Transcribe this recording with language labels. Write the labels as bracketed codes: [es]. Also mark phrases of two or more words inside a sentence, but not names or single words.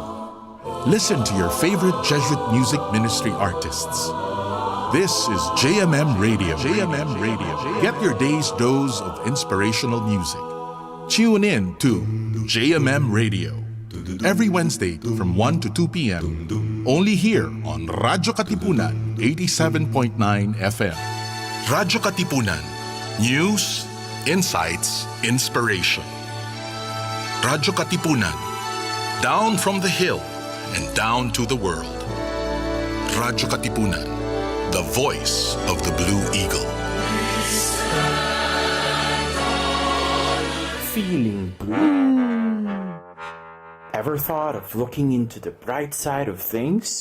[en] Listen to your favorite Jesuit music ministry artists. This is JMM Radio. JMM Radio. Get your day's dose of inspirational music. Tune in to JMM Radio every Wednesday from 1 to 2 p.m. Only here on Radyo Katipunan, 87.9 FM. Radyo Katipunan. News, insights, inspiration. Radyo Katipunan. Down from the hill and down to the world. Radyo Katipunan, the voice of the Blue Eagle. Feeling blue? Ever thought of looking into the bright side of things?